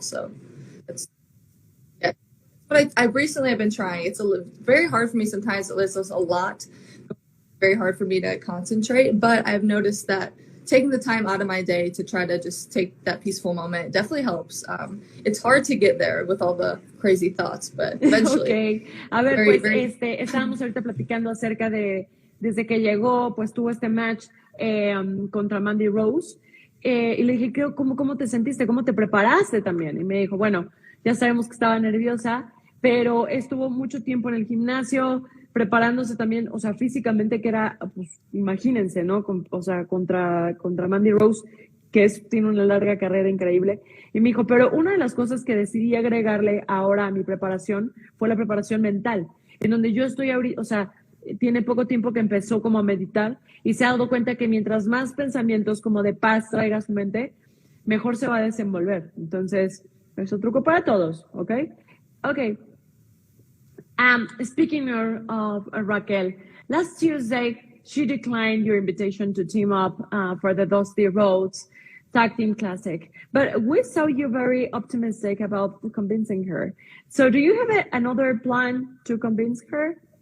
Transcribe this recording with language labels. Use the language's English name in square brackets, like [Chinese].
[English] So it's but I recently have been trying. It's very hard for me sometimes. It's a lot, very hard for me to concentrate. But I've noticed that taking the time out of my day to try to just take that peaceful moment definitely helps. It's hard to get there with all the crazy thoughts, but eventually. Okay. [Spanish] A ver, estábamos ahorita platicando acerca de, desde que llegó, pues tuvo este match contra Mandy Rose. Y le dije, ¿cómo te sentiste? ¿Cómo te preparaste también? Y me dijo, bueno, ya sabemos que estaba nerviosa, pero estuvo mucho tiempo en el gimnasio, preparándose también, o sea, físicamente, que era, pues, imagínense, ¿no? Contra Mandy Rose, que tiene una larga carrera increíble. Y me dijo, pero una de las cosas que decidí agregarle ahora a mi preparación fue la preparación mental, en donde yo estoy ahorita, o sea, tiene poco tiempo que empezó como a meditar y se ha dado cuenta que mientras más pensamientos como de paz traiga a su mente, mejor se va a desenvolver. Entonces, es un truco para todos, ¿ok? Ok. [English] Speaking of Raquel, last Tuesday, she declined your invitation to team up for the Dusty Rhodes Tag Team Classic. But we saw you very optimistic about convincing her. So do you have another plan to convince her?